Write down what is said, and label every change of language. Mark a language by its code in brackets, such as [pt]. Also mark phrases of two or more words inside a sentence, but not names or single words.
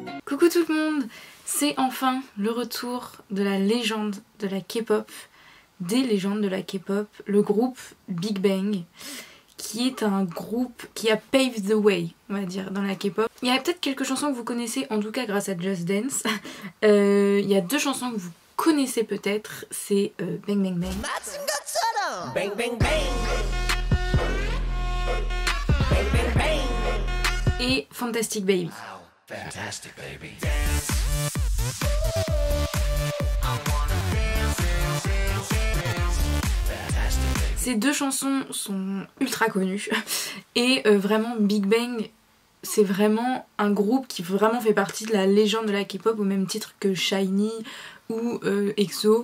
[fr] Coucou tout le monde, c'est enfin le retour de la légende de la K-pop, des légendes de la K-pop, le groupe Big Bang, qui est un groupe qui a [en] paved the way, [fr] on va dire, dans la K-pop. Il y a peut-être quelques chansons que vous connaissez, en tout cas grâce à Just Dance. Il y a deux chansons que vous connaissez peut-être, c'est Bang Bang Bang. Bang bang bang. Bang bang bang. Et Fantastic Baby. Fantastic baby. Ces deux chansons sont ultra connues et vraiment Big Bang, c'est vraiment un groupe qui vraiment fait partie de la légende de la K-pop au même titre que SHINee ou EXO.